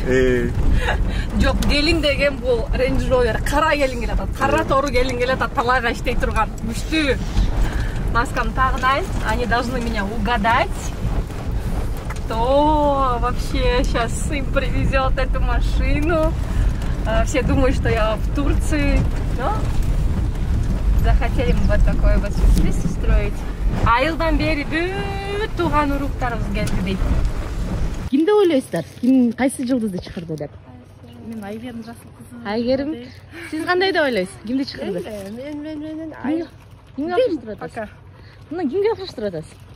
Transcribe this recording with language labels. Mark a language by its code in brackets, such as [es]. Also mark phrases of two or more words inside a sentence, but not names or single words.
[ky] Жок, gelin деген бул Range Rover, кара gelin келатат. Кара тору gelin келатат, талайга иштей турган. Күчтүү. Маскамды тагынайын. [ru] Они должны меня угадать. Кто вообще сейчас им привезет эту машину? Все думают, что я в Турции. Но захотели мы вот такой вот сюрприз устроить. [ky] Айылдан бери бүт тууган уруктарыбыз келди дейт. Ким деп ойлойсуздар? Ким кайсы жылдызды чакырды деп? Мен Айгерим Жасыл кызы. Айгерим. Сиз кандай деп ойлойсуз? Кимди чакырды? Мен Кимге окшоштуруп атасыз? Мына кимге окшоштуруп атасыз?